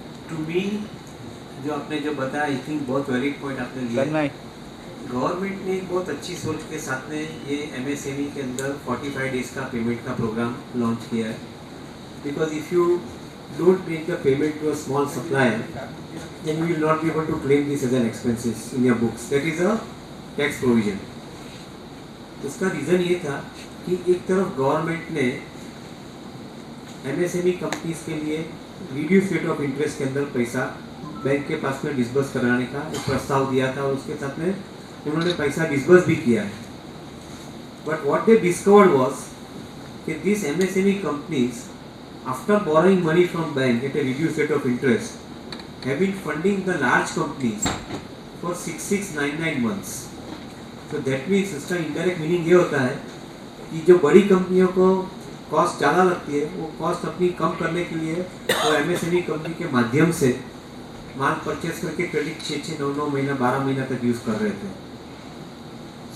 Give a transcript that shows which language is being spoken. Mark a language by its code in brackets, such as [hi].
[en] to me [hi] जो आपने जो बताया [en] I think [hi] बहुत वैलिड पॉइंट आपने लिया। गवर्नमेंट ने एक बहुत अच्छी सोच के साथ में ये MSME के अंदर 45 डेज का पेमेंट का प्रोग्राम लॉन्च किया है। [en] Because if you don't make the payment to a small supplier then you will not be able to claim this as an expenses in your books. That is a tax provision. [hi] उसका reason ये था कि एक तरफ government ने MSME companies के लिए reduce rate of interest के अंदर पैसा बैंक के पास में डिस्बर्स कराने का एक प्रस्ताव दिया था और उसके साथ में उन्होंने पैसा डिस्बर्स भी किया है। [en] But what they discovered was कि this MSME companies after borrowing money from bank at a reduced rate of interest have been funding the large companies for 6,699 months. So that means [hi] इसका indirect meaning ये होता है कि जो बड़ी कंपनियों को कॉस्ट ज़्यादा लगती है वो कॉस्ट अपनी कम करने के लिए वो MSME कंपनी के माध्यम से माल परचेस करके क्रेडिट 6-9 महीना 12 महीना तक यूज़ कर रहे थे।